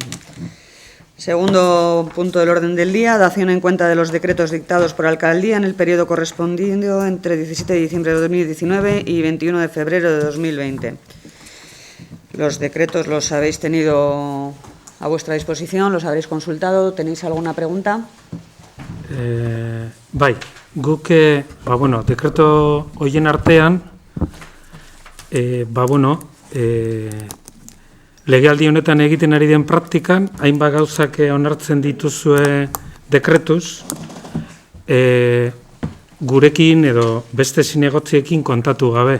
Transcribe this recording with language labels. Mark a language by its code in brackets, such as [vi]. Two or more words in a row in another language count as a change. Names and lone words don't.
[es] Segundo punto del orden del día, dación en cuenta de los decretos dictados por alcaldía en el periodo correspondiendo entre 17 de diciembre de 2019 y 21 de febrero de 2020. Los decretos los habéis tenido a vuestra disposición, los habréis consultado. ¿Tenéis alguna pregunta? [eu] Bai, guk, dekreto horien artean, legealdi honetan egiten ari den praktikan, hainbat gauzak onartzen dituzue dekretuz, gurekin edo beste zinegotziekin kontatu gabe.